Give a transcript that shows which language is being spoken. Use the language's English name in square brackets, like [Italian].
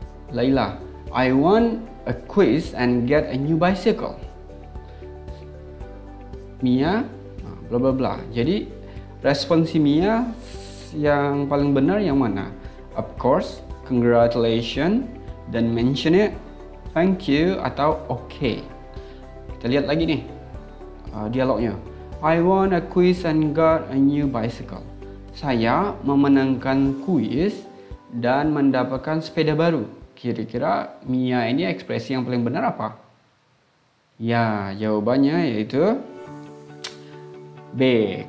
[English] Laila, I won a quiz and get a new bicycle. Mia, bla bla bla. [Indonesian] Jadi respon si Mia yang paling benar yang mana? [English] Of course, congratulations, dan mention it, thank you, atau okay. [Indonesian] Kita lihat lagi nih dialognya. [English] I won a quiz and got a new bicycle. [Indonesian] Saya memenangkan kuis dan mendapatkan sepeda baru. Kira-kira Mia ini ekspresi yang paling benar apa? Ya, jawabannya yaitu B.